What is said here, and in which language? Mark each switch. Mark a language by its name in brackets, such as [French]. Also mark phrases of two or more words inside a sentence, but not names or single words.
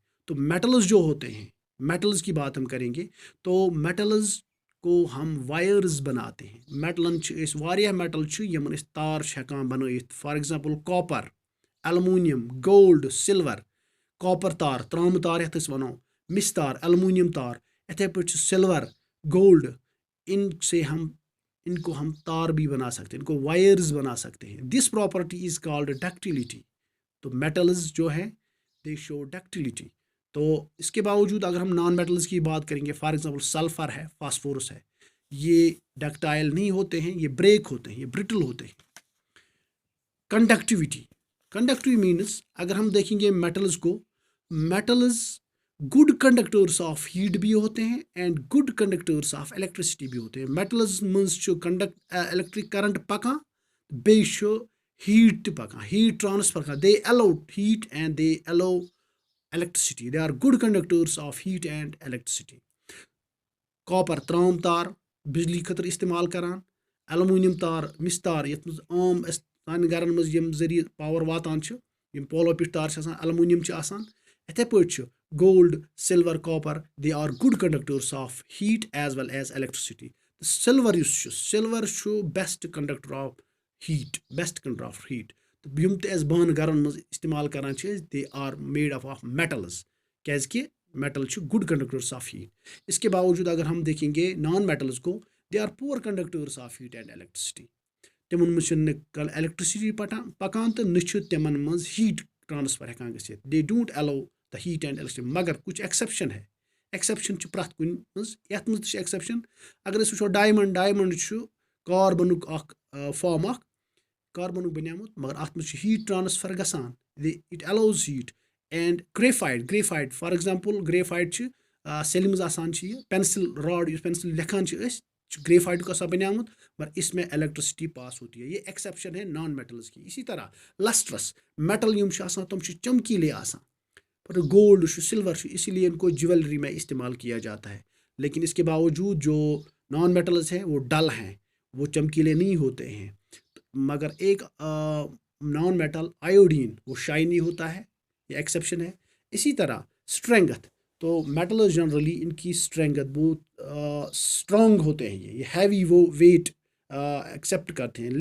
[Urdu] تو میٹلز جو ہوتے ہیں میٹلز کی بات ہم کریں گے تو میٹلز کو ہم وائرز بناتے ہیں. [Kashmiri] میٹلن چھِ أسۍ واریاہ میٹل چھِ یِمن أسۍ تار چھِ ہٮ۪کان بنٲیِتھ. [English] for example copper aluminium gold silver. [Kashmiri] کاپر تار ترامہٕ تار یَتھ أسۍ وَنو مِس تار المونیم تار یِتھے پٲٹھۍ چھِ سلور گولڈ [Urdu] ان کو ہم تار بھی بنا سکتے ہیں ان کو وائرز بنا سکتے ہیں. [English] this property is called ductility. تو میٹلز [Urdu] جو ہے [English] they show ductility. [Urdu] تو اس کے باوجود اگر ہم نان میٹلز کی بات کریں گے [English] for example [Urdu] سلفر ہے فاسفورس ہے یہ ڈکٹائل نہیں ہوتے ہیں یہ بریک ہوتے ہیں یہ برٹل ہوتے ہیں. [English] conductivity means [Urdu] اگر ہم دیکھیں گے میٹلز کو میٹلز [English] good conductors of heat [Urdu] بھی ہوتے ہیں [English] and good conductors of electricity [Urdu] بھی ہوتے ہیں. [Kashmiri] میٹلز منٛز چھُ [English] electric current [Kashmiri] پکان بیٚیہِ چھُ ہیٹ تہِ پکان [English] heat transfer [Kashmiri] کران. [English] they allow heat and they allow electricity. They are good conductors of heat and electricity. [Kashmiri] کاپر ترام تار بجلی خٲطرٕ استعمال کران. المونیم تار مِس تار یتھ منٛز عام أسۍ سانہِ گرن منٛز یِم ذٔریعہٕ پاور واتان چھِ یِم پولو پٮ۪ٹھ تار چھِ آسان المونیم چھِ آسان. یِتھے پٲٹھۍ چھُ گولڈ سلور کاپر [English] they are good conductors of heat as well as electricity. [Kashmiri] سلور یُس چھُ سلور چھُ [English] best conductor of heat. [Kashmiri] یِم تہِ أسۍ بانہٕ گرن منٛز استعمال کران چھِ أسۍ [English] they are made up of metals [Kashmiri] کیازِ کہِ میٹل چھُ [English] good conductors of heat. [Urdu] اس کے باوجود اگر ہم دیکھیں گے [English] non metals [Urdu] کو [English] they are poor conductors of heat and electricity. [Kashmiri] تِمن منٛز چھُنہٕ نہٕ الیکٹریسٹی پکان تہٕ نہ چھُ تِمن منٛز ہیٹ ٹرانسفر ہٮ۪کان گٔژھِتھ. [English] they don't allow the heat and electricity. [Urdu] مگر کچھ ایکسیپشن ہے [Kashmiri] ایکسیپشن چھِ پرٛٮ۪تھ کُنہِ منٛز یتھ منٛز تہِ چھِ ایکسیپشن. اگر أسۍ وٕچھو ڈایمنڈ چھُ کاربنُک اکھ فارم اکھ کاربنُک بنیومُت مگر اتھ منٛز چھُ ہیٹ ٹرانسفر گژھان [English] it allows heat. [Kashmiri] اینڈ گریفائٹ [English] for example [Kashmiri] گریفائٹ چھِ سیلہِ منٛز آسان چھِ یہِ پینسل راڈ یُس پینسل لیکھان چھِ أسۍ چھُ گریفائٹُک آسان بنیومُت [Urdu] مگر اس میں الیکٹریسٹی پاس ہوتی ہے. یہ ایکسیپشن ہے [English] non metals [Urdu] کی. [Kashmiri] اسی طرح لسٹرس میٹل یِم چھِ آسان تِم چھِ چمکیلے آسان. گولڈ چھُ سلور چھُ [Urdu] اسی لیے ان کو جیولری میں استعمال کیا جاتا ہے. لیکن اس کے باوجود جو [English] non metals [Urdu] ہیں وہ ڈل ہیں وہ چمکیلے نہیں ہوتے ہیں. مگر ایک [English] non metal [Urdu] آیوڈین وہ شائنی ہوتا ہے یہ ایکسیپشن ہے. اسی طرح اسٹرینگتھ تو میٹلز جنرلی ان کی اسٹرینگتھ بہت اسٹرانگ ہوتے ہیں یہ ہیوی وہ ویٹ ایکسیپٹ کرتے ہیں.